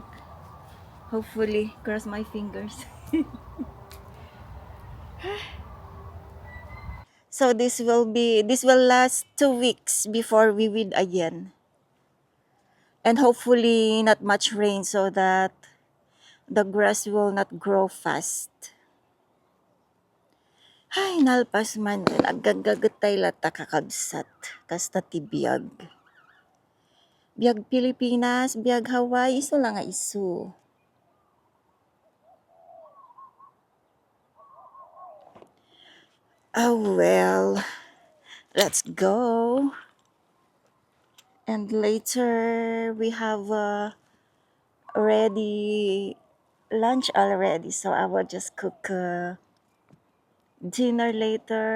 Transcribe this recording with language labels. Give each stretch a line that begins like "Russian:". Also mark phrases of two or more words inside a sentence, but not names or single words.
English: Hopefully, cross my fingers. So this will last 2 weeks before we weed again. And hopefully not much rain so that the grass will not grow fast.
Iloko: Ay, nalpas man. Agagagatay lata kakabsat. Kasta ti biyag. Biyag Pilipinas, biyag Hawaii, iso lang nga isu.
English: Oh well, let's go. And later we have already lunch already, so I will just cook dinner later.